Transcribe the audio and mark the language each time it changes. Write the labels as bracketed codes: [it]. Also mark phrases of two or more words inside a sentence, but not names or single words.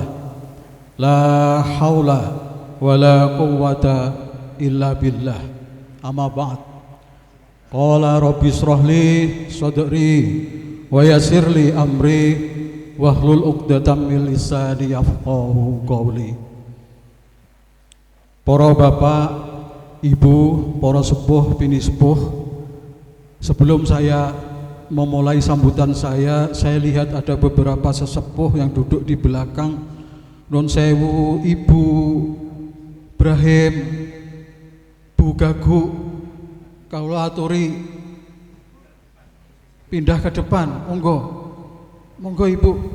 [ar] لا حول ولا قوة إلا بالله. أما بعد. قال رب اشرح لي صدري ويسر لي أمري واحلل عقدة من لساني يفقهوا قولي. [id] Para bapak, ibu, para sepuh, bini sepuh, sebelum saya memulai sambutan saya lihat ada beberapa sesepuh yang duduk di belakang. [jv] Nun sewu, Ibu Ibrahim, Bu Gagu, kaula aturi pindah [id] ke depan, [jv] monggo Ibu.